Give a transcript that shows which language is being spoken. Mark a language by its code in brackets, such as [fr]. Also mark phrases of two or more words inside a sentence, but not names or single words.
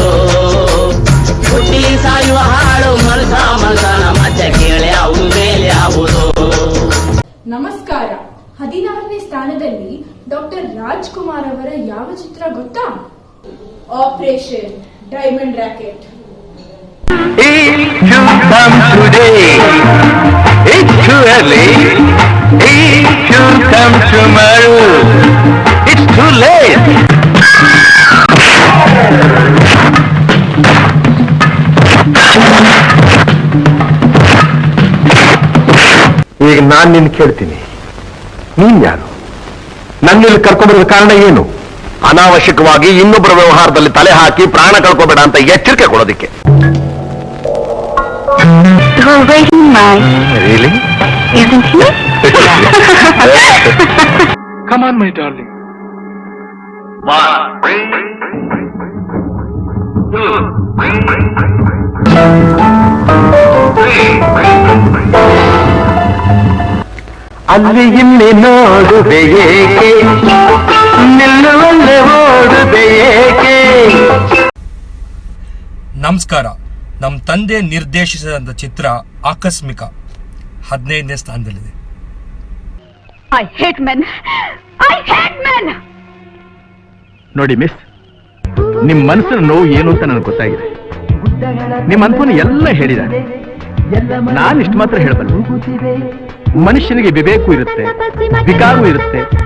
[kn] ಹುಟ್ಟಿ ಸಾಯುವ ಹಾಳು ಮನಸನ ಮಧ್ಯ ಕೇಳ್ಯಾವುದು ಮೇಲ್ಯಾವುದೋ. ನಮಸ್ಕಾರ. 16ನೇ ಸ್ಥಾನದಲ್ಲಿ ಡಾಕ್ಟರ್ ರಾಜ್ಕುಮಾರ್ ಅವರ ಯಾವ ಚಿತ್ರ ಗೊತ್ತಾ? ಆಪರೇಷನ್ ಡೈಮಂಡ್ ರಾಕೆಟ್. [en] If you come today, it's too early. If you come tomorrow, it's too late. [kn] ಈಗ ನಾನು ನಿನ್ನ ಕೇಳ್ತೀನಿ, ನೀನ್ ಯಾರು? ನನ್ನಿಲ್ಲಿ ಕರ್ಕೊಂಡ್ಬರುವ ಕಾರಣ ಏನು? ಅನಾವಶ್ಯಕವಾಗಿ ಇನ್ನೊಬ್ಬರ ವ್ಯವಹಾರದಲ್ಲಿ ತಲೆ ಹಾಕಿ ಪ್ರಾಣ ಕಳ್ಕೋಬೇಡ ಅಂತ ಎಚ್ಚರಿಕೆ ಕೊಡೋದಕ್ಕೆ. [en] Really? Isn't he? Come on, my darling. 1, 2, 3. [kn] ಅಲ್ಲಿ ಇಲ್ಲಿ ನೋಡುವೆ ಏಕೆ, ನಿಲ್ಲುವಲ್ಲೇ ಓಡುವೆ ಏಕೆ. ನಮಸ್ಕಾರ. ನಮ್ಮ ತಂದೆ ನಿರ್ದೇಶಿಸಿದಂಥ ಚಿತ್ರ ಆಕಸ್ಮಿಕ 15ನೇ ಸ್ಥಾನದಲ್ಲಿದೆ. [en] I hate men. I hate men. [kn] ನೋಡಿ ಮಿಸ್, ನಿಮ್ಮ ಮನಸ್ಸಿನ ನೋವು ಏನು ಅಂತ ನನಗೆ ಗೊತ್ತಾಗಿದೆ. ನಿಮ್ಮ ಅನುಭವ ಎಲ್ಲ ಹೇಳಿದ. ನಾನು ಇಷ್ಟು ಮಾತ್ರ ಹೇಳಬಲ್ಲೆ, ಮನುಷ್ಯನಿಗೆ ವಿವೇಕವೂ ಇರುತ್ತೆ, ವಿಕಾರವೂ ಇರುತ್ತೆ.